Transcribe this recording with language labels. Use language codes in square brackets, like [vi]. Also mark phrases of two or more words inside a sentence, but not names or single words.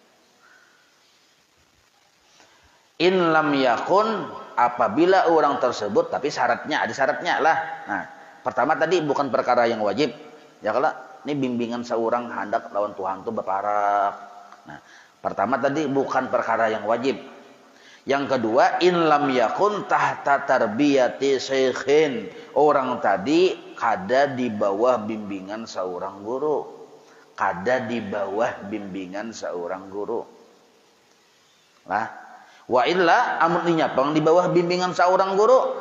[ar] In lam yakun, [bjn] apabila orang tersebut, tapi ada syaratnya lah. Nah, pertama tadi bukan perkara yang wajib. Ya kalau ini bimbingan seorang hendak lawan Tuhan itu berparak. Nah, pertama tadi bukan perkara yang wajib. Yang kedua, [ar] in lam yakun tahta tarbiyati syekhin. [bjn] Orang tadi kada di bawah bimbingan seorang guru. Lah, [ar] wa illa [bjn] amunnya pang di bawah bimbingan seorang guru.